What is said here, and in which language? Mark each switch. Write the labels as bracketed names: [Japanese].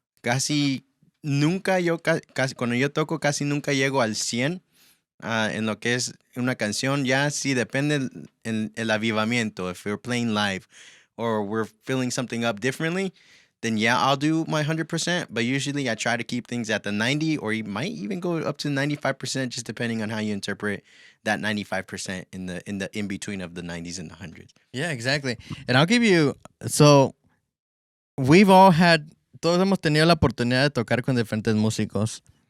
[Spanish] Casi nunca cuando yo toco, casi nunca llego al 100%. En lo que es una canción, ya sí depende el avivamiento. [English] If we're playing live or we're filling something up differently, then yeah, I'll do my 100%. But usually I try to keep things at the 90, or you might even go up to 95%, just depending on how you interpret that 95% in the in between of the 90s and the 100s. Yeah, exactly. And I'll give you, [Spanish] so todos hemos tenido la oportunidad de tocar con diferentes músicos.